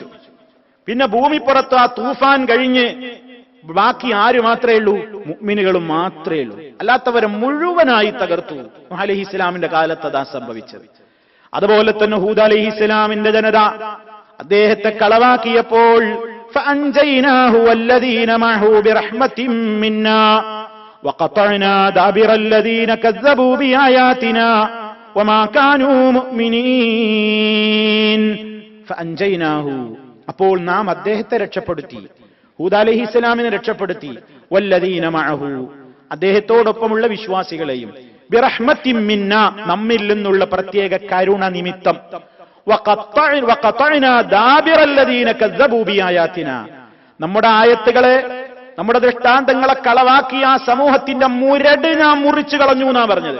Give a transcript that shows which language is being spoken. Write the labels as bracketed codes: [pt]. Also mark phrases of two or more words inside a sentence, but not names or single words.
[ml] പിന്നെ ഭൂമിപ്പുറത്ത് ആ തൂഫാൻ കഴിഞ്ഞ് ബാക്കി ആര് മാത്രമേ ഉള്ളൂ? മുഅ്മിനുകളും മാത്രമേ ഉള്ളൂ. അല്ലാത്തവരെ മുഴുവനായി തകർത്തു. നൂഹ് അലൈഹിസ്സലാമിന്റെ കാലത്ത് അതാ സംഭവിച്ചത്. അതുപോലെ തന്നെ ഹൂദ് അലൈഹിസ്സലാമിന്റെ ജനത അദ്ദേഹത്തെ കളവാക്കിയപ്പോൾ [ar] فأنجيناه والذين معه برحمة منا وقطعنا دابر الذين كذبوا بآياتنا وما كانوا مؤمنين. فأنجيناه, [ml] അപ്പോൾ നാം അദ്ദേഹത്തെ രക്ഷപ്പെടുത്തി, ഹൂദ് അലൈഹിസ്സലാമിനെ രക്ഷപ്പെടുത്തി. [ar] والذين معه, [ml] അദ്ദേഹത്തോടൊപ്പമുള്ള വിശ്വാസികളെയും, [ar] برحمة منا, [ml] നമ്മിൽ നിന്നുള്ള പ്രത്യേക കരുണ നിമിത്തം, [ar] وقطعنا دابر الذين كذبوا بآياتنا, [ml] നമ്മുടെ ആയത്തുകളെ, നമ്മുടെ ദൃഷ്ടാന്തങ്ങളെ കളവാക്കിയ ആ സമൂഹത്തിന്റെ മുരട് ഞാൻ മുറിച്ചു കളഞ്ഞു എന്നാ പറഞ്ഞത്.